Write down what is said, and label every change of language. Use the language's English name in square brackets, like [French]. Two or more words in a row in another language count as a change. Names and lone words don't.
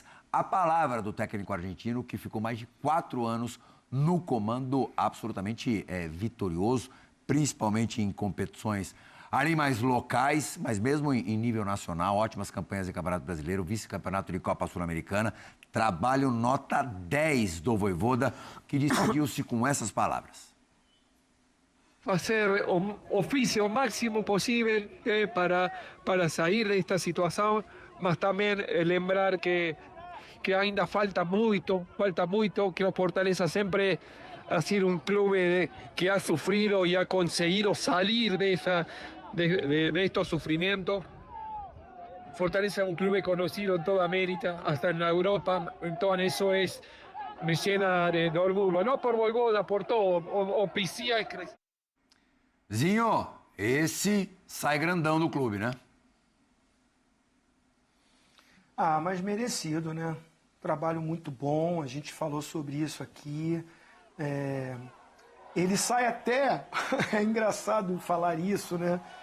[Portuguese] A palavra do técnico argentino, que ficou mais de 4 anos no comando, absolutamente vitorioso, principalmente em competições ali mais locais, mas mesmo em nível nacional, ótimas campanhas em Campeonato Brasileiro, vice-campeonato de Copa Sul-Americana, trabalho nota 10 do Vojvoda, que despediu-se com essas palavras. [Spanish] Hacer oficio [Portuguese] o máximo posible para sair desta situação, mas também lembrar que ainda falta muito, que o Fortaleza sempre [Spanish] ha sido un club que ha sufrido y ha conseguido salir de estos sufrimientos. Fortaleza es un club conocido en toda América, hasta en Europa, entonces eso me llena de orgullo, no por Vojvoda, por todo, o Piscia es crescer. [Portuguese] Zinho, esse sai grandão do clube, né? Ah, mas merecido, né? Trabalho muito bom, a gente falou sobre isso aqui. Ele sai até, é engraçado falar isso, né?